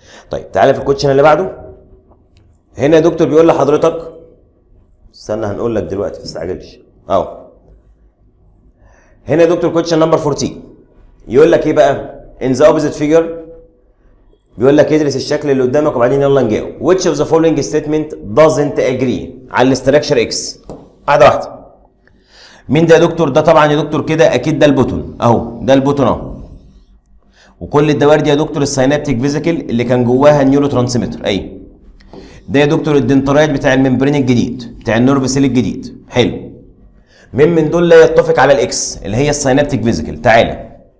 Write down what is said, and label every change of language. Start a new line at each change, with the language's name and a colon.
Arabic: طيب تعالى في الكوتشن اللي بعده. هنا يا دكتور بيقول لحضرتك، استنى هنقول لك دلوقتي ما تستعجلش اهو. هنا يا دكتور كوتشن نمبر 14 يقول لك ايه بقى؟ ان ذا اوبوزيت فيجر بيقول لك ادرس الشكل اللي قدامك وبعدين يلا نجاوب.
English: which of the following statement doesn't agree
Arabic: على الاستراكشر اكس؟ واحده واحده. مين ده يا دكتور؟ ده طبعا يا دكتور كده اكيد ده البوتون اهو، ده البوتون اهو. وكل الدوائر دي يا دكتور الساينابتيك فيزيكل اللي كان جواها النيورو ترانسميتر. ايوه ده يا دكتور الدنترايت بتاع الممبرين الجديد بتاع النيرف سيل الجديد. حلو. مين من دول لا يتفق على الاكس اللي هي الساينابتيك فيزيكل؟ تعالى.